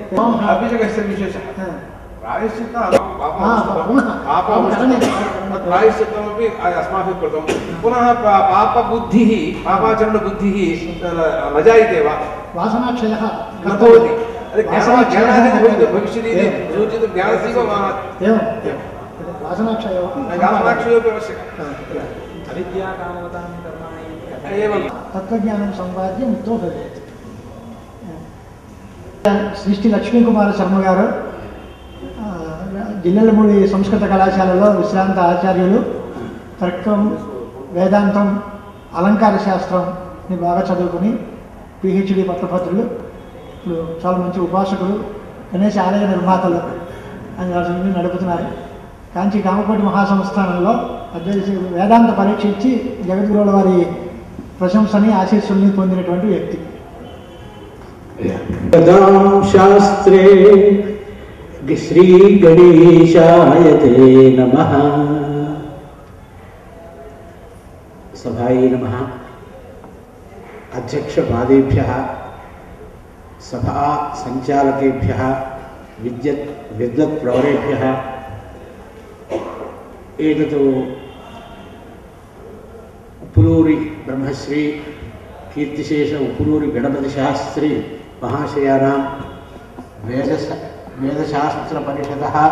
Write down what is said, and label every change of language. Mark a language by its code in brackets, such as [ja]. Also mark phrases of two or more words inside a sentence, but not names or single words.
[sa] अभिषेकस्य विशेषः प्रायश्चित्तः प्रायश्चित्तमपि अस्माभिः कृतं पुनः पापबुद्धिः पापाचरणबुद्धिः न जायते वा वासनाक्षयः न भवति भविष्यति सूचितं ज्ञानस्यैव वासनाक्षयोपि आवश्यकः अविद्याकामतां कर्माणि एवं तत्त्वज्ञानं सम्पाद्य मुक्तो भवेत् [te] శ్రీ లక్ష్మీకుమార శర్మ గారు జిల్లెలమూడి సంస్కృత కళాశాలలో విశ్రాంత ఆచార్యులు తర్కం వేదాంతం అలంకార శాస్త్రంని బాగా చదువుకుని పిహెచ్డి పట్టభద్రులు ఇప్పుడు చాలా మంచి ఉపాసకులు గణేశ ఆలయ నిర్మాతలు అని వాటిని నడుపుతున్నారు. కాంచీ కామకోటి మహాసంస్థానంలో అద్వైత వేదాంత పరీక్ష ఇచ్చి జగద్గురువుల వారి ప్రశంసని ఆశీస్సుల్ని పొందినటువంటి వ్యక్తి. [sa] शास्त्रे श्री गणेशाय ते नमः. सभायै नमः. अध्यक्षपादेभ्यः सभा संचालकेभ्यः विद्वत्प्रवरेभ्यः एतत् उपुलूरि ब्रह्मश्री कीर्तिशेष उपुलूरि गणपतिशास्त्री महाशयानां वेदशास्त्रपरिषदः